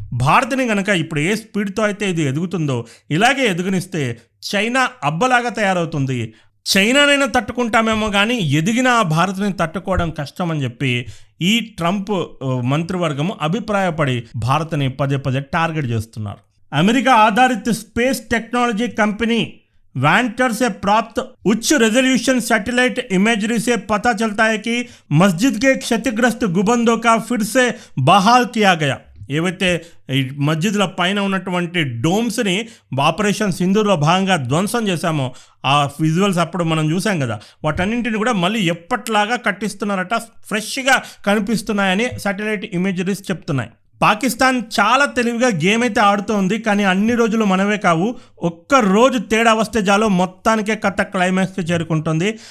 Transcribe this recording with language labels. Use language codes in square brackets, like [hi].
[te] భారత్ని కనుక ఇప్పుడు ఏ స్పీడ్తో అయితే ఇది ఎదుగుతుందో ఇలాగే ఎదుగునిస్తే చైనా అబ్బలాగా తయారవుతుంది. చైనానైనా తట్టుకుంటామేమో కానీ ఎదిగిన ఆ భారత్ని తట్టుకోవడం కష్టం అని చెప్పి ఈ ట్రంప్ మంత్రివర్గము అభిప్రాయపడి భారత్ని పదే పదే టార్గెట్ చేస్తున్నారు. అమెరికా ఆధారిత స్పేస్ టెక్నాలజీ కంపెనీ [hi] वैंटर से प्राप्त उच्च रेजोल्यूशन सैटेलाइट इमेजरी से पता चलता है कि मस्जिद के क्षतिग्रस्त गुंबदों का फिर से बहाल किया गया। [te] ఏవైతే ఈ మస్జిద్ల పైన ఉన్నటువంటి డోమ్స్ని ఆపరేషన్ సింధూర్లో భాగంగా ధ్వంసం చేశామో ఆ విజువల్స్ అప్పుడు మనం చూసాం కదా, వాటన్నింటిని కూడా మళ్ళీ ఎప్పట్లాగా కట్టిస్తున్నారట, ఫ్రెష్గా కనిపిస్తున్నాయని శాటిలైట్ ఇమేజరీస్ చెప్తున్నాయి. పాకిస్తాన్ చాలా తెలివిగా గేమ్ అయితే ఆడుతోంది, కానీ అన్ని రోజులు మనమే కావు, ఒక్క రోజు తేడా వస్తే చాలు మొత్తానికే కథ క్లైమాక్స్కి చేరుకుంటుంది.